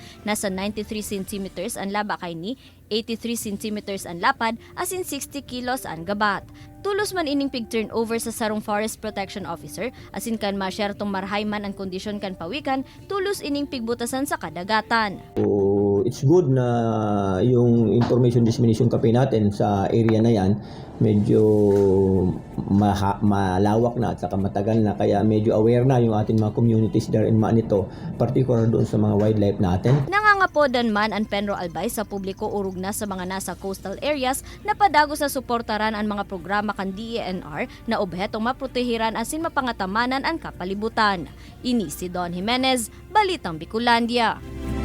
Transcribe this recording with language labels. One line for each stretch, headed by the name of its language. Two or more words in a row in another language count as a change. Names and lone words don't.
Bikol: Nasa 93 cm ang laba kay ni, 83 cm ang lapad, asin 60 kilos ang gabat. Tulos man ining pig turnover sa sarong
English: forest protection officer,
Bikol: asin kan masyertong marhayman ang kondisyon kan pawikan, tulos ining pigbutasan sa kadagatan.
Filipino: So, it's good na yung
English: information dissemination campaign
Filipino: natin sa area na yan medyo malawak na at saka matagal na, kaya medyo aware na yung ating mga
English: communities there in Nito,
Filipino: particular doon sa mga wildlife natin.
Bikol: Nangangapodan man ang Penro Albay sa publiko urog na sa mga nasa
English: coastal areas
Bikol: na padagos na suportaran ang mga programa kan DENR na obhetong maprotehiran asin mapangatamanan ang kapalibutan. Ini si Don Jimenez, Balitang Bicolandia.